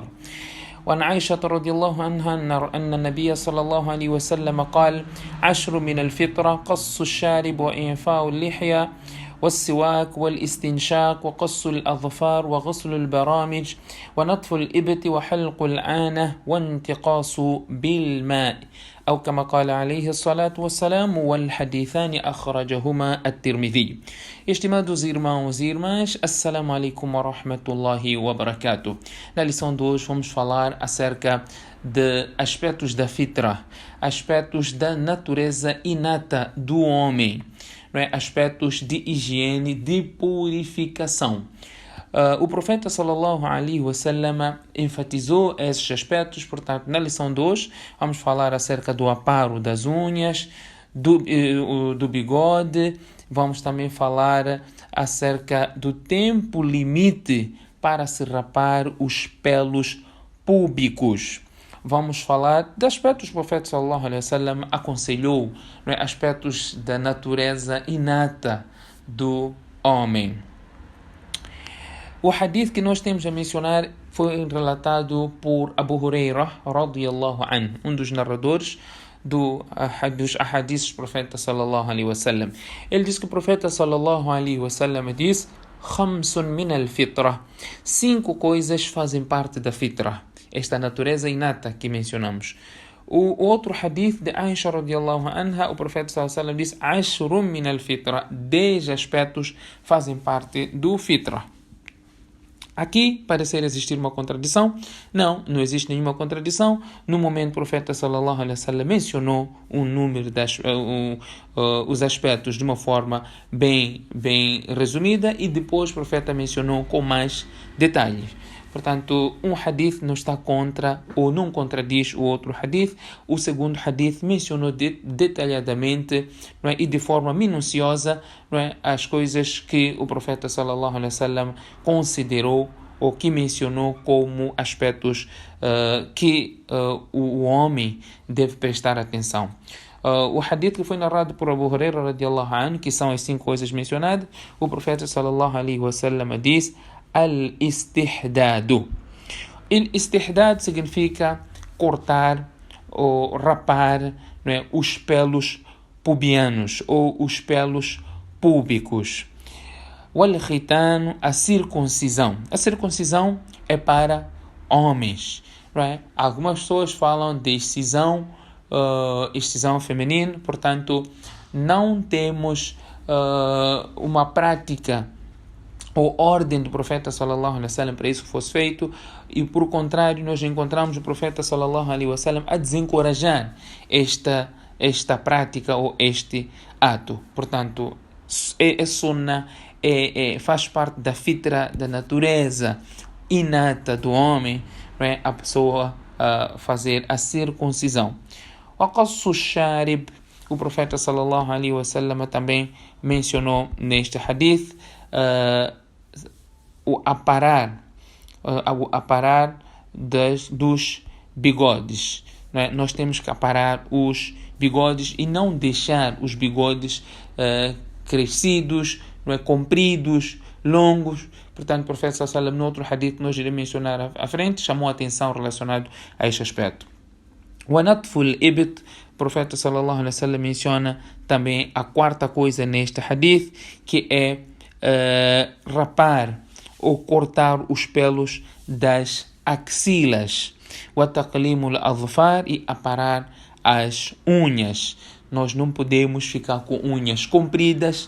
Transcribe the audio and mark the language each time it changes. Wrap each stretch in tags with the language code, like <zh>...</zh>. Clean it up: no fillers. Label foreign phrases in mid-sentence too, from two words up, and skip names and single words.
<ar>وعن عائشة رضي الله عنها أن النبي صلى الله عليه وسلم قال: 10 من الفطرة: قص الشارب وإعفاء اللحية والسواك والاستنشاق وقص الأظفار وغسل البرامج ونطف الإبط وحلق العانة وانتقاص بالماء، أو كما قال عليه الصلاة والسلام، والحديثان أخرجهما الترمذي.</ar> <pt>Estimados irmãos e irmãs,</pt> <ar>السلام عليكم ورحمة الله وبركاته.</ar> <pt>Na lição de hoje vamos falar acerca de aspectos da fitra, aspectos da natureza inata do homem, aspectos de higiene, de purificação. O profeta</pt> <ar>صلى الله عليه وسلم</ar> <pt>enfatizou esses aspectos. Portanto, na lição de hoje vamos falar acerca do aparo das unhas, do bigode. Vamos também falar acerca do tempo limite para se rapar os pelos púbicos. Vamos falar de aspectos que o profeta</pt> <ar>صلى الله عليه وسلم</ar> <pt>aconselhou, aspectos da natureza inata do homem. O hadith que nós temos a mencionar foi relatado por Abu Huraira</pt> <ar>رضي الله عنه,</ar> <pt>um dos narradores dos ahadiths do profeta</pt> <ar>صلى الله عليه وسلم.</ar> <pt>Ele diz que o profeta</pt> <ar>صلى الله عليه وسلم</ar> <pt>diz: 5</pt> <ar>من الفطرة.</ar> <pt>5 coisas fazem parte da fitra, esta natureza inata que mencionamos. O outro hadith de Aisha</pt> <ar>رضي الله عنها,</ar> <pt>o profeta</pt> <ar>صلى الله عليه وسلم</ar> <pt>diz: 10</pt> <ar>من الفطرة.</ar> <pt>10 aspectos fazem parte do fitra. Aqui parece existir uma contradição. Não existe nenhuma contradição. No momento, o profeta</pt> <ar>صلى الله عليه وسلم</ar> <pt>mencionou um número os aspectos de uma forma bem resumida, e depois o profeta mencionou com mais detalhes. Portanto, um hadith não está contra ou não contradiz o outro hadith. O segundo hadith mencionou detalhadamente, e de forma minuciosa, as coisas que o profeta</pt> <ar>صلى الله عليه وسلم</ar> <pt>considerou ou que mencionou como aspectos que o homem deve prestar atenção. O hadith que foi narrado por Abu Huraira</pt> <ar>رضي الله عنه,</ar> <pt>que são as 5 coisas mencionadas, o profeta</pt> <ar>صلى الله عليه وسلم</ar> <pt>diz: al-istihdadu. Al-istihdad significa cortar ou rapar, os pelos pubianos ou os pelos púbicos. Wal-khitan, a circuncisão. A circuncisão é para homens. Algumas pessoas falam de excisão feminina. Portanto, não temos uma prática ou ordem do profeta</pt> <ar>صلى الله عليه وسلم</ar> <pt>para isso que fosse feito, e por contrário nós encontramos o profeta</pt> <ar>صلى الله عليه وسلم</ar> <pt>a desencorajar esta prática ou este ato. Portanto, é sunnah, faz parte da fitra, da natureza inata do homem, a pessoa fazer a circuncisão.</pt> <ar>وقص الشارب,</ar> <pt>o profeta</pt> <ar>صلى الله عليه وسلم</ar> <pt>também mencionou neste hadith o aparar dos bigodes. Nós temos que aparar os bigodes e não deixar os bigodes crescidos, compridos, longos. Portanto, o profeta</pt> <ar>صلى الله عليه وسلم,</ar> <pt>no outro hadith que nós iremos mencionar à frente, chamou a atenção relacionado a este aspecto. O</pt> <ar>نتف الإبط,</ar> <pt>o profeta</pt> <ar>صلى الله عليه وسلم</ar> <pt>menciona também a quarta coisa neste hadith, que é rapar ou cortar os pelos das axilas. O</pt> <ar>تقليم الأظفار,</ar> <pt>e aparar as unhas. Nós não podemos ficar com unhas compridas.</pt>